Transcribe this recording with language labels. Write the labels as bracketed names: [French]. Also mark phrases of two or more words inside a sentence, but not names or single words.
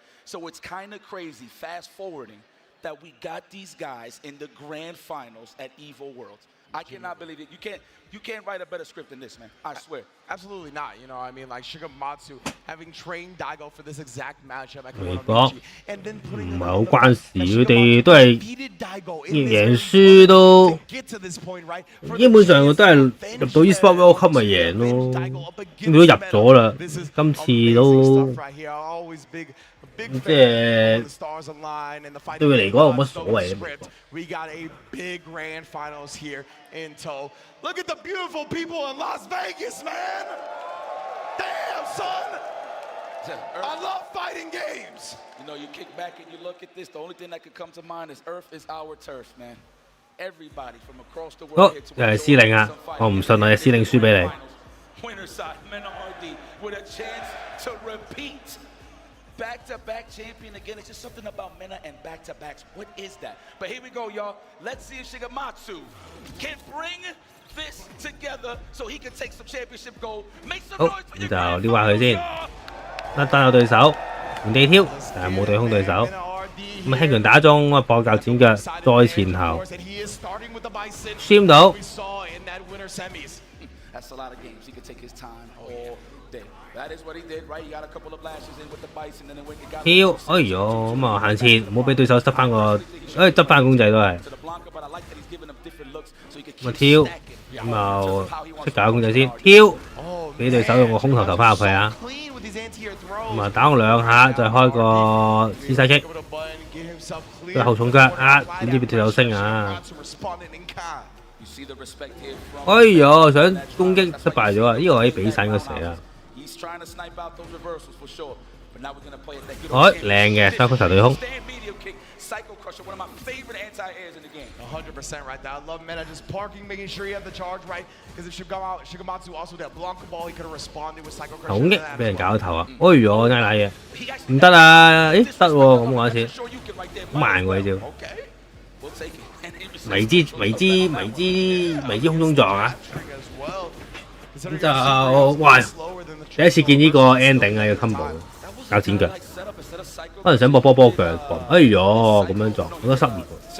[English] So it's kind of crazy, fast forwarding, that we got these guys in the grand finals at Evo Worlds. I cannot believe it. You can't write a better script than this, man. I swear. Absolutely not. You know, I mean, like Shigematsu having trained Daigo for this exact matchup at [Cantonese] 美國唔係好關事，佢哋都係贏輸都基本上都係入到 eSport World Cup 咪贏咯，如果入咗啦，今次都即係對佢嚟講冇乜所謂。 [English] We got a big grand finals here in tow. Look at the beautiful people in Las Vegas, man. Damn, son. I love fighting games. You know, you kick back and you look at this. The only thing that could come to mind is Earth is our turf, man. Everybody from across the world. [Cantonese] 好，又係司令啊！我唔信我嘅司令輸俾你。 [English] Winner side, men RD with a chance to repeat. Back-to-back champion again. It's just something about Mena and back-to-backs. What is that? But here we go, y'all. Let's see if Shigematsu can bring this together so he can take some championship gold. Make some noise for your [Cantonese] 咁就撩下佢先。單有對手，原地挑，但係冇對空對手。咁輕拳打中，咁破格剪腳，再前後，輸唔到。 [English] That's a lot of games. He could take his time all day. That is what he did, right? He got a couple of lashes in with the bison, and then when he got [Cantonese] 跳，哎呦，咁啊行前，唔好俾對手執翻個，執翻公仔都係。咁啊跳，咁就識搞公仔先，跳，俾對手用個空頭翻入去啊。咁啊打我兩下，再開個姿勢擊，佢後重腳啊，點知俾對手升啊！哎呦，想攻擊失敗咗啊！呢個位俾晒個蛇啊！靚嘅雙曲頭對空。 [English] 100% right there. I love Mena just parking, making sure he had the charge right. Because if Shigematsu also that Blanca ball, he could have responded with Psycho Crusher. [Cantonese] 攻擊俾人搞頭啊！哎呦，拉嘢，唔得啊！咦，得喎，咁玩一次，好慢喎呢招。迷之空中撞啊！咁就哇，第一次見呢個 ending 啊，呢個 combo 搞剪腳，可能想搏波腳，哎呦咁樣撞，好多失誤。